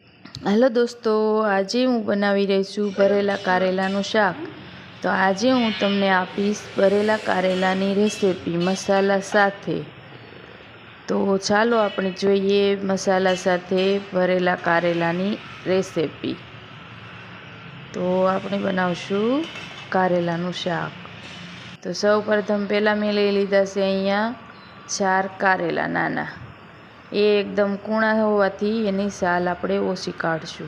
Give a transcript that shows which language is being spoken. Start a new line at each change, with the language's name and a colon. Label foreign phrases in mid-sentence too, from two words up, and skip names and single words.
Hindi: हेलो दोस्तों,
Gujarati: આજ હું બનાવી રહી છું ભરેલા કારેલાનું શાક। તો આજ હું તમને આપીશ ભરેલા કારેલાની રેસિપી મસાલા સાથે। તો ચાલો આપણે જોઈએ મસાલા સાથે ભરેલા કારેલાની રેસિપી। તો આપણે બનાવશું કારેલાનું શાક। તો સૌ પ્રથમ પહેલાં મેં લઈ લીધા છે અહીંયા 4 કારેલા નાના। એ એકદમ કૂણા હોવાથી એની સાલ આપણે ઓછી કાઢશું।